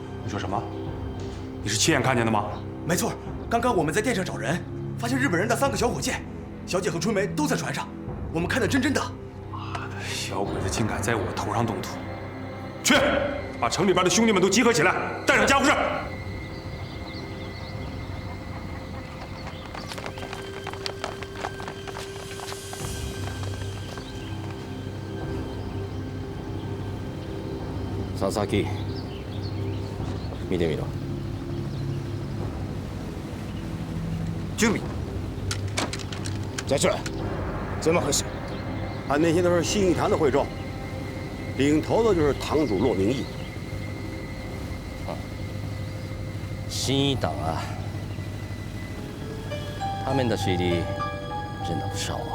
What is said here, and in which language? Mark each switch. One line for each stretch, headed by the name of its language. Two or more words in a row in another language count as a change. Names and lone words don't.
Chinese: 你说什么？你是亲眼看见的吗？没错，刚刚我们在店上找人，发现日本人的3个小伙计，小姐和春梅都在船上，我们看得真真的。小鬼子竟敢在我头上动土！去，把城里边的兄弟们都集合起来，带上家伙事。
Japanese: 佐々木，見てみろ。
Chinese: 准备。在这，怎么回事？俺那些都是信义堂的会众，领头的就是堂主骆明义。信义党啊，他们的势力真的不少啊。